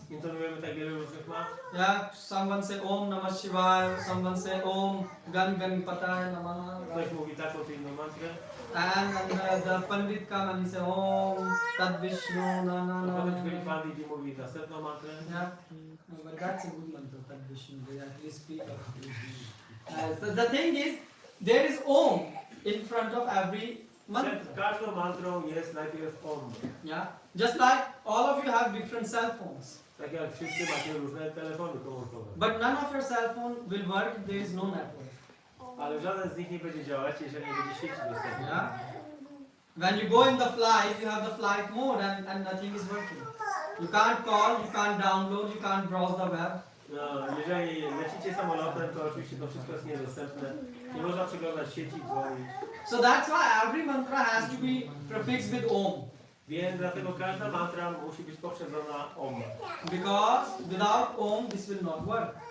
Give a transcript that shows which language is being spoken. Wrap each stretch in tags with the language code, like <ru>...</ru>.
<pl>intonujemy tak wiele różnych mat.</pl> <en>Yeah, someone say Om Namah Shivaya, someone say Om Gan Ganpataya Namaha.</en> <pl>Ktoś mówi taką czy inną mantrę,</pl> <en>And the Pandit come and he say Om Tad Vishnu na na</en> <pl>a na. potem przychodzi Pandit i mówi następną mantrę.</pl> <en>Yeah, but that's a good mantra, Tad Vishnu. They actually speak of Vishnu. So the thing is, there is Om in front of every mantra.</en> <pl>Przed każdą mantrą jest najpierw Om.</pl> <en>Yeah, just like all of you have different cell phones,</en> <pl>Tak jak wszyscy macie różne telefony komórkowe.</pl> <en>but none of your cell phone will work if there is no network.</en> <pl>Ale żaden z nich nie będzie działać, jeżeli nie będzie sieci dostępnej.</pl> <en>Yeah. When you go in the flight, you have the flight mode and nothing is working. You can't call, you can't download, you can't browse the web.</en> <pl>No, jeżeli lecicie samolotem, to oczywiście to wszystko jest niedostępne. Nie można przeglądać sieci, dzwonić.</pl> <en>So that's why every mantra has to be prefixed with Om.</en> <pl>Więc dlatego każda mantra musi być poprzedzona Om.</pl> <en>Because without Om, this will not work.</en>